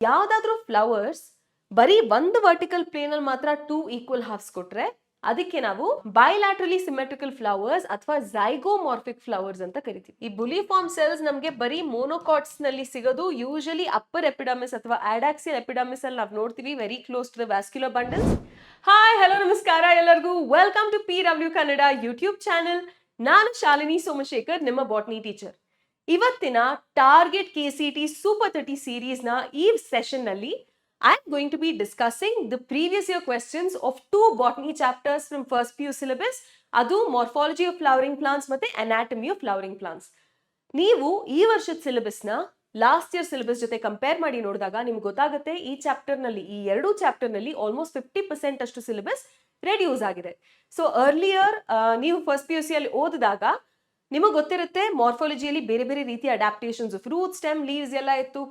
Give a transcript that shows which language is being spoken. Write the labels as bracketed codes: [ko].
[kn] ಯಾವ್ದಾದ್ರೂ ಫ್ಲವರ್ಸ್ ಬರೀ ಒಂದು ವರ್ಟಿಕಲ್ ಪ್ಲೇನ್ ಅಲ್ಲಿ ಮಾತ್ರ 2 ಈಕ್ವಲ್ ಹಾಫ್ಸ್ ಕೊಟ್ರೆ ಅದಕ್ಕೆ ನಾವು ಬೈಲ್ಯಾಟ್ರಲಿ ಸಿಮೆಟ್ರಿಕಲ್ ಫ್ಲವರ್ಸ್ ಅಥವಾ ಝೈಗೋಮಾರ್ಫಿಕ್ ಫ್ಲವರ್ಸ್ ಅಂತ ಕರಿತೀವಿ. ಈ ಬುಲಿಫಾರ್ಮ್ ಸೆಲ್ಸ್ ನಮಗೆ ಬರೀ ಮೋನೋಕಾಟ್ಸ್ ನಲ್ಲಿ ಸಿಗೋದು ಯೂಶಲಿ ಅಪ್ಪರ್ ಎಪಿಡಮಿಸ್ ಅಥವಾ ಆಡಾಕ್ಸಿಯಲ್ ಎಪಿಡಮಿಸ್ ಅಲ್ಲಿ ನಾವು ನೋಡ್ತೀವಿ, [en] Very close to the vascular bundles. Hi hello [kn] ನಮಸ್ಕಾರ ಎಲ್ಲರಿಗೂ, [en] Welcome to PW Kannada YouTube channel. [kn] ನಾನು ಶಾಲಿನಿ ಸೋಮಶೇಖರ್, ನಿಮ್ಮ ಬಾಟ್ನಿ ಟೀಚರ್. ಇವತ್ತಿನ ಟಾರ್ಗೆಟ್ KCT ಸೂಪರ್ 30 ಸೀರೀಸ್ ನ ಈ ಸೆಷನ್ ನಲ್ಲಿ [en] I am going to be discussing the previous year questions of 2 botany chapters from first PU syllabus. ಅದು morphology of flowering plants ಮತ್ತೆ anatomy of flowering plants. [kn] ನೀವು ಈ ವರ್ಷದ syllabus ನ last year syllabus ಜೊತೆ ಕಂಪೇರ್ ಮಾಡಿ ನೋಡಿದಾಗ ನಿಮ್ಗೆ ಗೊತ್ತಾಗುತ್ತೆ ಈ ಚಾಪ್ಟರ್ ನಲ್ಲಿ ಈ ಎರಡು ಚಾಪ್ಟರ್ ನಲ್ಲಿ ಆಲ್ಮೋಸ್ಟ್ 50% ಅಷ್ಟು ಸಿಲೆಬಸ್ ರೆಡ್ಯೂಸ್ ಆಗಿದೆ. ಸೊ ಅರ್ಲಿಯರ್ ನೀವು ಫಸ್ಟ್ PUC ಅಲ್ಲಿ ಓದಿದಾಗ ನಿಮಗೆ ಗೊತ್ತಿರುತ್ತೆ ಮಾರ್ಫಾಲಜಿಯಲ್ಲಿ ಬೇರೆ ಬೇರೆ ರೀತಿಯ ಅಡಾಪ್ಟೇಷನ್ಸ್, ಫ್ರೂಟ್, ಸ್ಟೆಮ್, ಲೀವ್ಸ್ ಎಲ್ಲ ಇತ್ತು.